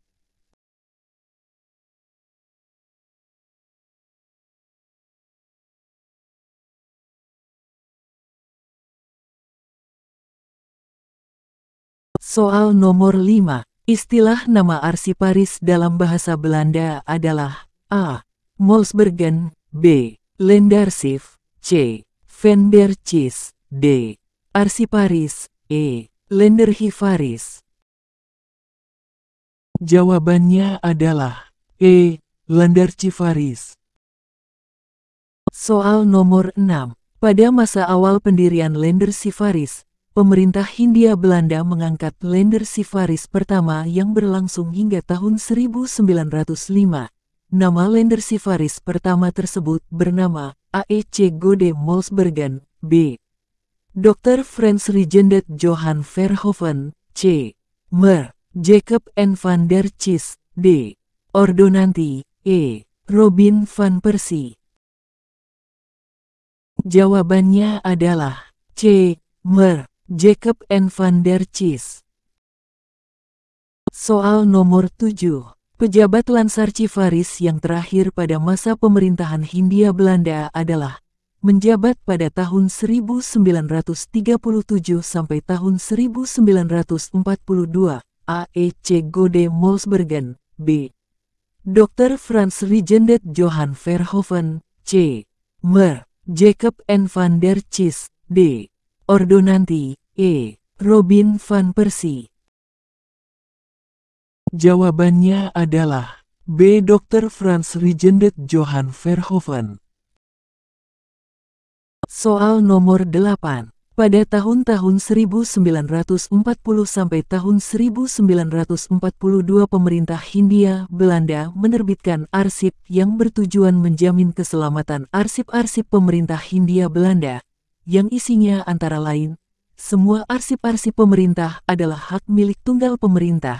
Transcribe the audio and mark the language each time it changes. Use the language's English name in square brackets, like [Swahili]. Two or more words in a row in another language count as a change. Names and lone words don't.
[Indonesian] Soal nomor 5. Istilah nama Arsiparis dalam bahasa Belanda adalah A. Molsbergen, B. Lendarschif, C. Van der Cis, D. Arsiparis, E. Lenderchivaris. Jawabannya adalah E. Lenderchivaris. Soal nomor 6. Pada masa awal pendirian Lenderchivaris, pemerintah Hindia Belanda mengangkat Lenderchivaris pertama yang berlangsung hingga tahun 1905. Nama Lenderchivaris pertama tersebut bernama A.E.C. Gode Molsbergen, B. Dr. Frans Regendet Johan Verhoeven, C. Mer. Jacob N. van der Cis, D. Ordonanti, E. Robin van Persie. Jawabannya adalah C. Mer. Jacob N. van der Cis. Soal nomor 7. Pejabat Lansarchivaris yang terakhir pada masa pemerintahan Hindia Belanda adalah menjabat pada tahun 1937 sampai tahun 1942, A.E.C. Gode Molsbergen, B. Dr. Frans Regendet Johan Verhoeven, C. Mer. Jacob N. van der Cis, D. Ordonanti, E. Robin van Persie. Jawabannya adalah B. Dr. Frans Regendet Johan Verhoeven. Soal nomor 8. Pada tahun-tahun 1940 sampai tahun 1942 pemerintah Hindia Belanda menerbitkan arsip yang bertujuan menjamin keselamatan arsip-arsip pemerintah Hindia Belanda, yang isinya antara lain, semua arsip-arsip pemerintah adalah hak milik tunggal pemerintah.